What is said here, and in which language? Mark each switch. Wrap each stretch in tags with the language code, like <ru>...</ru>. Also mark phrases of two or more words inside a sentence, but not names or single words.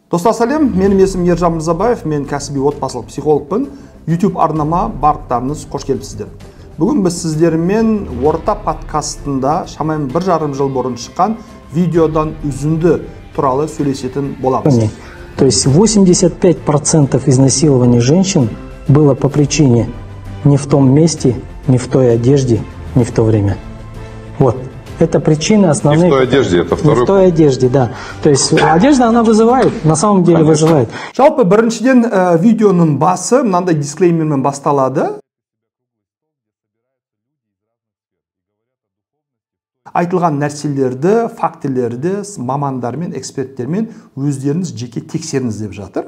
<kk>Достар сәлем, менің есімім Ержан Мырзабаев, мен кәсіби отбасылық психологпын. YouTube арнама барлықтарыңыз қош келіпсіздер. Бүгін біз сіздермен орта подкастында шамамен 1,5 жыл бұрын шыққан видеодан үзінді туралы сөйлесетін боламыз.</kk> <ru>То есть 85% изнасилований женщин было по причине не в том месте, не в той одежде, не в то время. Вот. Это причина основная. Не в той одежде, это второй. Не в той одежде, да. То есть одежда, она вызывает, на самом деле вызывает.</ru> <kk>Жалпы біріншіден видеоның басы мынандай дисклеймермен басталады. Айтылған нәрселерді, фактілерді мамандармен, эксперттермен өздеріңіз жеке тексеріңіз деп жатыр.</kk>